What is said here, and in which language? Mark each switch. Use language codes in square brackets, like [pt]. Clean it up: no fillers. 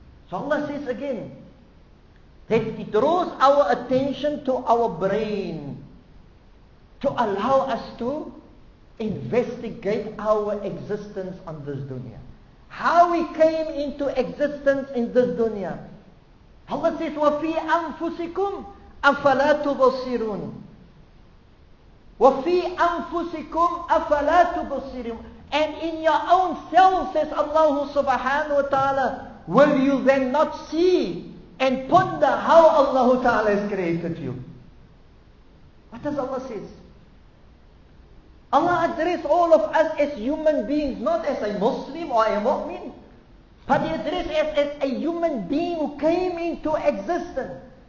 [en] So Allah says again, that it draws our attention to our brain, to allow us to investigate our existence on this dunya. How we came into existence in this dunya. Allah says, [ar] وَفِي أَنفُسِكُمْ أَفَلَا تُبَصِّرُونَ وَفِي أَنفُسِكُمْ أَفَلَا تُبَصِّرُونَ. [en] And in your own self, says Allah Subhanahu wa Ta'ala, will you then not see and ponder how Allah Ta'ala has created you. What does Allah say? Allah addressed all of us as human beings, not as a Muslim or a mu'min, but He addressed us as a human being who came into existence.